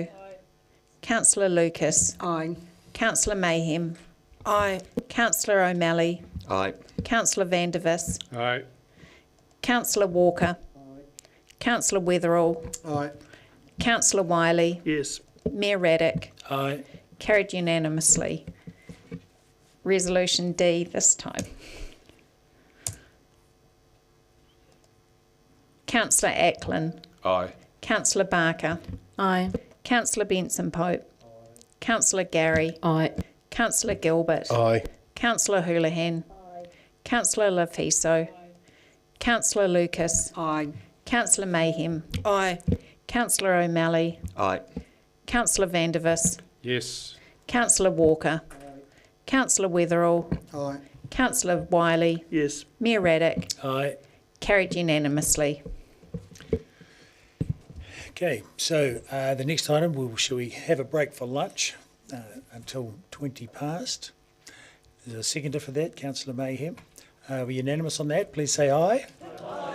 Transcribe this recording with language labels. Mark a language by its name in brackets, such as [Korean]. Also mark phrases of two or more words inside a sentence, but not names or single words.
[English] Councillor Lucas. Aye. Councillor Mayhem. Aye. Councillor O'Malley. Aye. Councillor Vandervis. Aye. Councillor Walker. Councillor Weatherall. Aye. Councillor Wiley. Yes. Mayor Raddick. Aye. Carried unanimously. Resolution D this time. Councillor Ackland. Aye. Councillor Barker. Aye. Councillor Benson Pope. Councillor Gary. Aye. Councillor Gilbert. Aye. Councillor Houlihan. Councillor Lefiso. Councillor Lucas. Aye. Councillor Mayhem. Aye. Councillor O'Malley. Aye. Councillor Vandervis. Yes. Councillor Walker. Councillor Weatherall. Aye. Councillor Wiley. Yes. Mayor Raddick. Aye. Carried unanimously. Okay, so the next item, shall we have a break for lunch until 20 past? There's a seconder for that, Councillor Mayhem. We're unanimous on that. Please say aye. Aye.